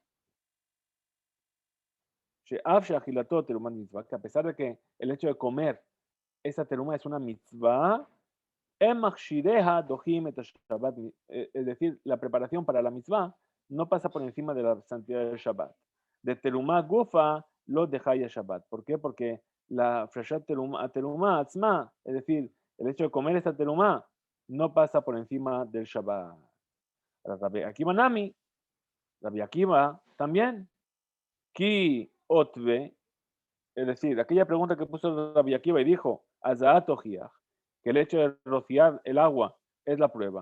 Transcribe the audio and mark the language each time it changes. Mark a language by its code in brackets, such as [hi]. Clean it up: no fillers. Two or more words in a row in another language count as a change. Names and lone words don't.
[es] Que a pesar de que el hecho de comer esa teruma es una mitzvah, es decir, la preparación para la mitzvah no pasa por encima de la santidad del Shabbat. [arc] דתרומה גופה לא דחיא שבת. [es] ¿Por qué? Porque la [he] הפרשת תרומה עצמה, [es] es decir, el hecho de comer esta teruma no pasa por encima del Shabbat. Rabbi Akiva Nami, Rabbi Akiva también, [arc] כי אותיב, [es] es decir, aquella pregunta que puso Rabbi Akiva y dijo, Azatojiach, que el hecho de rociar el agua es la prueba.